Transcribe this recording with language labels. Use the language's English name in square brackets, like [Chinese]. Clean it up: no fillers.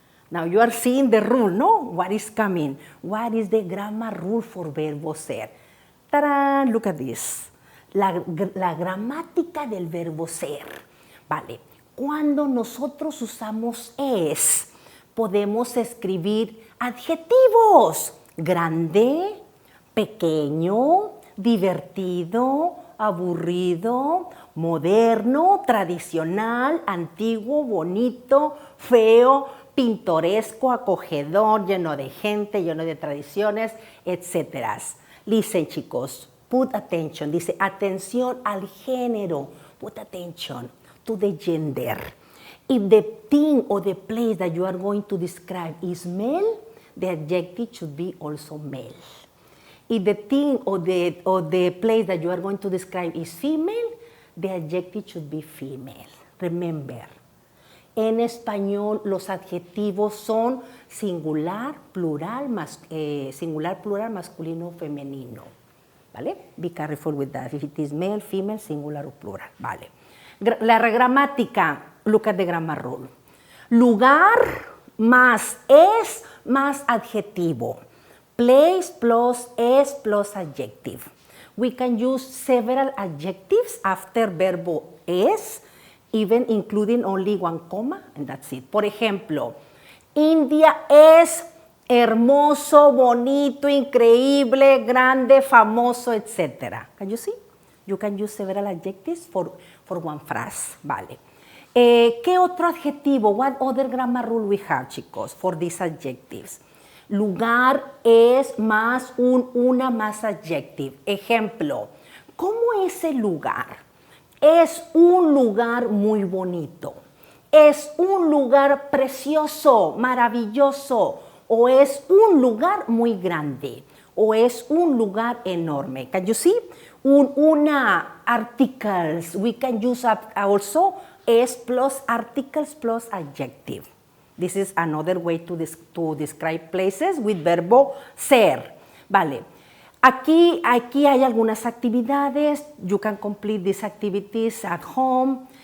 [English] Now you are seeing the rule, no? What is coming? What is the grammar rule for verbo ser? ¡Tarán! Look at this. [Spanish] La gramática del verbo ser. Vale. Cuando nosotros usamos es, podemos escribir adjetivos. Grande, pequeño, divertido, aburrido, moderno, tradicional, antiguo, bonito, feo, pintoresco, acogedor, lleno de gente, lleno de tradiciones, etc. [English] Listen, chicos, put attention, [Spanish] dice atención al género, [English] put attention to the gender. If the thing or the place that you are going to describe is male, the adjective should be also male. If the thing or the place that you are going to describe is female, the adjective should be female. Remember, [Spanish] en español los adjetivos son singular, plural, masculino, femenino. [English] ¿Vale? Be careful with that. If it is male, female, singular o plural. Vale. [Spanish] La gramática, [English] look at the grammar rule. [Spanish] Lugar más es más adjetivo. [English] Place plus es plus adjective. We can use several adjectives after verbo es, even including only one comma, and that's it. [Spanish] Por ejemplo, India es hermoso, bonito, increíble, grande, famoso, etc. [English] Can you see? You can use several adjectives for one phrase. Vale. [Spanish] ¿Qué otro adjetivo? [English] What other grammar rule we have, chicos, for these adjectives? [Spanish] Lugar es más una más adjective. Ejemplo, ¿cómo es el lugar? Es un lugar muy bonito. Es un lugar precioso, maravilloso. O es un lugar muy grande. O es un lugar enorme. [English] Can you see? Una articles. We can use also es plus articles plus adjective. This is another way to describe places with verbo ser. [Spanish] Vale. Aquí hay algunas actividades. [English] You can complete these activities at home.